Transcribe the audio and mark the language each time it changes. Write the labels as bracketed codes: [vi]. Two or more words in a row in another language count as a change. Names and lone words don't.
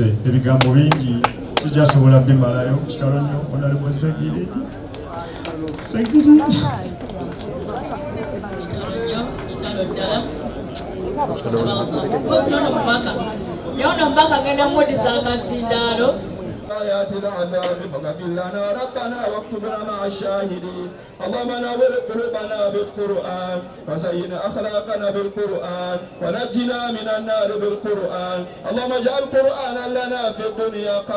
[lg] Ebigambo bingi sijasobola bimalayo. Kitalo nnyo Honorable Segirinya. Kitalo ddala. Nono mpaka agenda mmudiza akasindaalo. [ar] آيات العذاب فاغفر لنا ربنا واكتبنا مع الشاهدين. اللهم نور قلوبنا بالقرآن وزين أخلاقنا بالقرآن ونجنا من النار بالقرآن. اللهم اجعل قرآنا لنا في الدنيا قريبا